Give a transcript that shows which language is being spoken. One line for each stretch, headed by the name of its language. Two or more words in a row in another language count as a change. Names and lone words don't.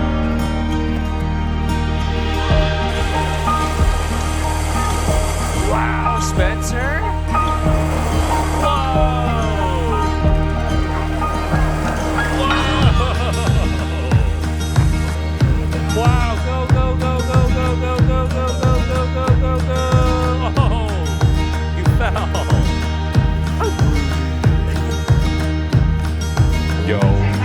English: Wow, Spencer. Whoa. Whoa. Wow, go, go, go, go, go, go, go, go, go, go, go, go, go. Oh, you fell. Yo.